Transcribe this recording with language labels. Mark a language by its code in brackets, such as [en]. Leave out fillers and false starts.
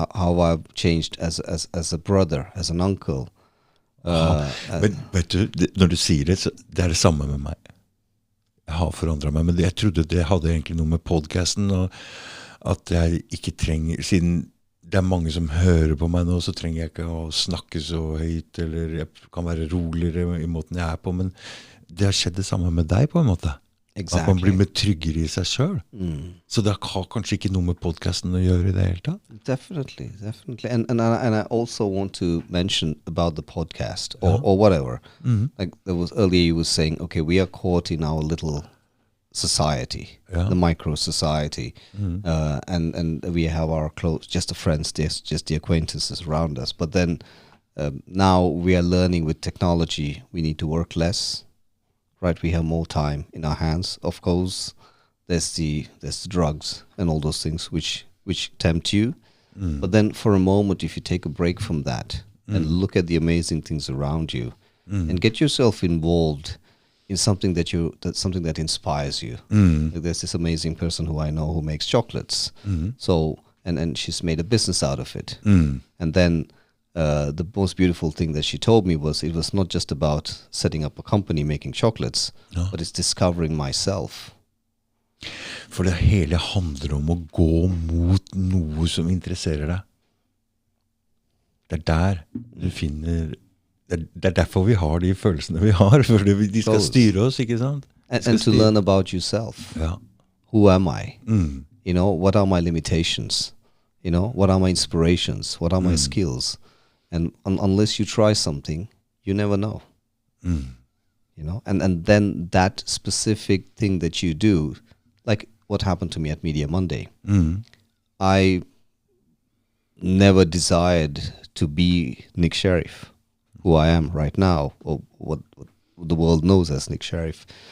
[en] How I've changed as a brother, as an uncle. [no] Men vet du, når du sier det, så det er det samme med meg. Jeg har forandret meg, men jeg trodde det hadde egentlig noe med podcasten, og at jeg ikke trenger, siden det er mange som hører på meg nå, så trenger jeg ikke å snakke så høyt, eller jeg kan være roligere i måten jeg er på, men det har skjedd det samme med deg på en måte. Exactly. At man blir med tryggere i seg selv. Så det har kanskje ikke noe med podcasten å gjøre i det hele tatt? [en] Definitely. And I also want to mention about the podcast or whatever. Like there was earlier you were saying, okay, we are caught in our little society, the micro society, and we have our close, just the friends, just the acquaintances around us. But then now we are learning with technology, we need to work less. Right, we have more time in our hands. Of course, there's the drugs and all those things which tempt you. But then, for a moment, if you take a break from that and look at the amazing things around you, and get yourself involved in something that inspires you. Like there's this amazing person who I know who makes chocolates. So and she's made a business out of it. And then. The most beautiful thing that she told me was it was not just about setting up a company making chocolates, but it's discovering myself. [no] For det hele handler om å gå mot noe som interesserer deg. Det er der du finner, det er derfor vi har de følelsene vi har, for de skal styre oss, ikke sant? [en] And to learn about yourself. Who am I? You know, what are my limitations? You know, what are my inspirations? What are my skills? And unless you try something, you never know. You know, and then that specific thing that you do, like what happened to me at Media Monday, I never desired to be Nick Sheriff, who I am right now, or what the world knows as Nick Sheriff.